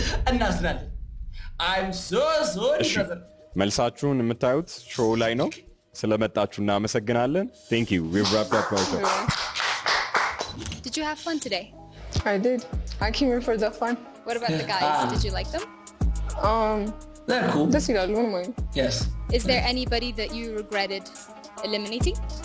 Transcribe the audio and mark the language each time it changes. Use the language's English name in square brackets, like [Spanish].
[Amharic] እናስናለን። [English] I'm so sorry. [Amharic] መልሳችሁን የምታዩት ሾው ላይ ነው። ስለመጣችሁ እናመሰግናለን። [English] Thank you. We've wrapped up our show. Did you have fun today? I did. I came here for the fun. What about the guys? Did you like them? They're cool. Yes. Is there anybody that you regretted eliminating?